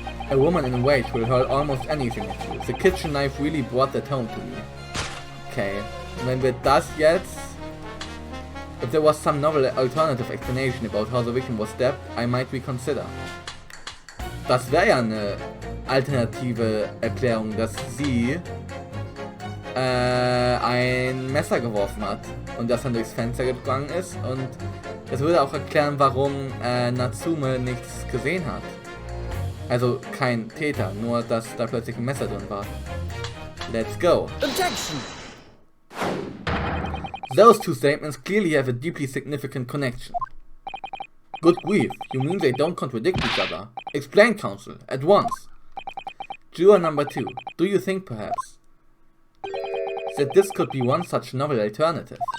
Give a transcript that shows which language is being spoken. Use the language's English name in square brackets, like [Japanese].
[English] A woman in a rage will hurl almost anything at you. The kitchen knife really brought that home to me. Okay, [German] wenn wir das jetzt... [English] If there was some novel alternative explanation about how the victim was stabbed, I might reconsider. [German] Das wäre ja eine alternative Erklärung, dass sie ein Messer geworfen hat und das dann durchs Fenster gegangen ist, und das würde auch erklären, warum Natsume nichts gesehen hat. Also kein Täter, nur dass da plötzlich ein Messer drin war. [English] Let's go. Objection! Those two statements clearly have a deeply significant connection. Good grief, you mean they don't contradict each other? Explain, counsel, at once. Juror number 2, do you think perhaps that this could be one such novel alternative?